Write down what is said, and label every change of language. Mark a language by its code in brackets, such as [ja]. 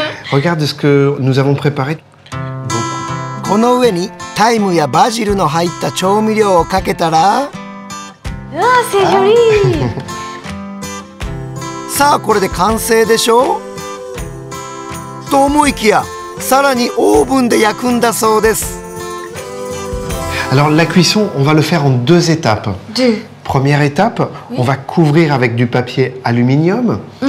[fr] Regarde ce que nous avons préparé. [ja] この上にタイムやバジルの入った調味料をかけたら、 [fr] Ah, c'est joli! [ja] さあこれで完成でしょと思いきや、さらにオーブンで焼くんだそうです。 [fr] Alors la cuisson, on va le faire en 2 étapes. Première étape, on va couvrir avec du papier aluminium.